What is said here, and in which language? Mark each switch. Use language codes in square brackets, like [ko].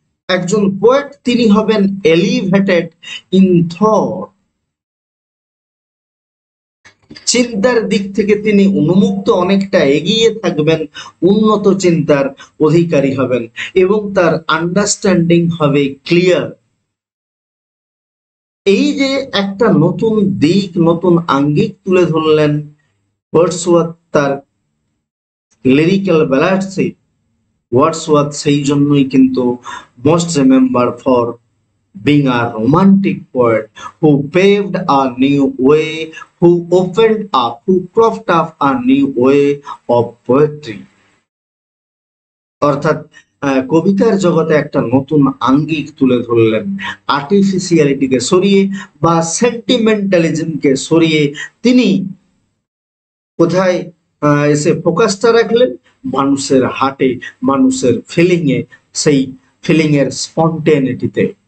[bn] একজন পোয়েট তিনি হবেন এলিভেটেড ইন থট, চিন্তার দিক থেকে তিনি উন্মুক্ত, অনেকটা এগিয়ে থাকবেন, উন্নত চিন্তার অধিকারী হবেন এবং তার আন্ডারস্ট্যান্ডিং হবে ক্লিয়ার। এই যে একটা নতুন দিক, নতুন আঙ্গিক তুলে ধরলেন ওয়ার্ডসওয়ার্থ তার লিরিক্যাল ব্যালাডসে। [en] Wordsworth [bn] সেই জন্যই কিন্তু [en] Most remember for being a romantic poet who paved a new way, who opened up, who cropped up a new way of poetry. [bn] অর্থাৎ কবিতার জগতে একটা নতুন আঙ্গিক তুলে ধরলেন, আর্টিফিশিয়ালিটিকে সরিয়ে বা সেন্টিমেন্টালিজমকে সরিয়ে তিনি কোথায় এসে ফোকাসটা রাখলেন, মানুষের হার্টে, মানুষের ফিলিং এ, সেই ফিলিং এর স্পন্টেনিটিতে।